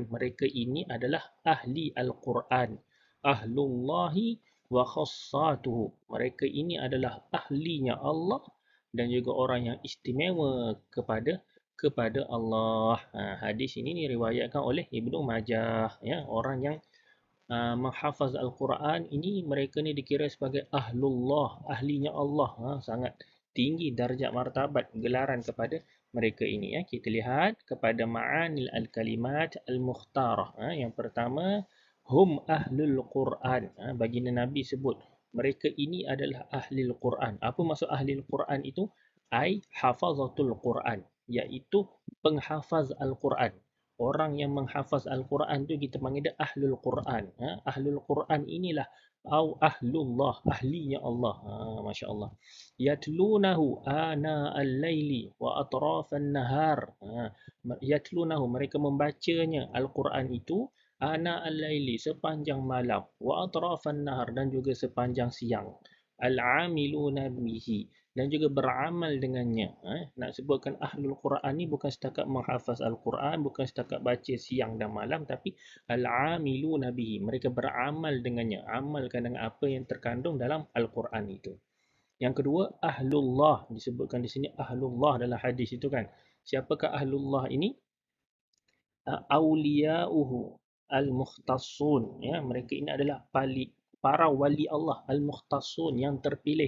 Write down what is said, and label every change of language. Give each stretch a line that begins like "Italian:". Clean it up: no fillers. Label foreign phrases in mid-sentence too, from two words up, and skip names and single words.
Malay: Mereka ini adalah ahli Al-Quran.
Arabic: أهل الله وخاصته.
Malay: Mereka ini adalah ahlinya Allah dan juga orang yang istimewa kepada Allah. Hadis ini diriwayatkan oleh Ibnu Majah. Ya, orang yang menghafaz Al-Quran ini, mereka ni dikira sebagai ahlullah, ahlinya Allah. Sangat tinggi darjat martabat gelaran kepada mereka ini ya. Kita lihat kepada
Arabic: معاني الكلمات المختارة.
Malay: Yang pertama,
Arabic: هم أهل القرآن.
Malay: Baginda Nabi sebut mereka ini adalah ahli Al-Quran. Apa maksud ahli Al-Quran itu?
Arabic: أي حفظة القرآن,
Malay: iaitu penghafaz Al-Quran. Orang yang menghafaz Al-Quran tu kita panggil dia
Arabic: أهل القرآن. أهل القرآن
Malay: inilah
Arabic: أو أهل الله,
Malay: ahlinya Allah.
Arabic: ما شاء الله. يتلونه آناء الليل وأطراف النهار. Yatlunahu,
Malay: mereka membacanya Al-Quran itu
Arabic: آناء الليل,
Malay: sepanjang malam,
Arabic: وأطراف النهار,
Malay: dan juga sepanjang siang.
Arabic: العاملون به,
Malay: dan juga beramal dengannya. Nak sebutkan Ahlul Quran ni bukan setakat menghafaz Al-Quran, bukan setakat baca siang dan malam, tapi
Arabic: العاملون به,
Malay: mereka beramal dengannya, amalkan dengan apa yang terkandung dalam Al-Quran itu. Yang kedua, Ahlullah, disebutkan di sini Ahlullah dalam hadis itu kan. Siapakah Ahlullah ini?
Arabic: أولياؤه المختصون,
Malay: ya, mereka ini adalah para wali Allah al-mukhtassun, yang terpilih.